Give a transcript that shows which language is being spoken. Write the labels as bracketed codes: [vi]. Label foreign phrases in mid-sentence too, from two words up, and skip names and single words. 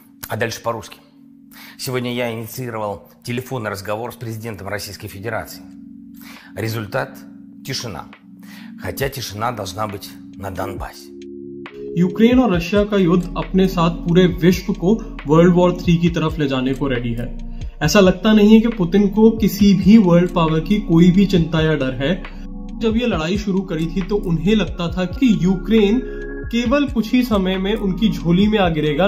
[ru] А дальше по-русски. Сегодня я инициировал телефонный разговор с президентом Российской Федерации. Результат – тишина. Хотя тишина должна быть на Донбассе. [hi] यूक्रेन और रशिया का युद्ध अपने साथ पूरे विश्व को [en] World War 3 [hi] की तरफ ले जाने को रेडी है। ऐसा लगता नहीं है कि पुतिन को किसी भी [en] world power [hi] की कोई भी चिंता या डर है। जब ये लड़ाई शुरू करी थी तो उन्हें लगता था कि यूक्रेन केवल कुछ ही समय में उनकी झोली में आ गिरेगा।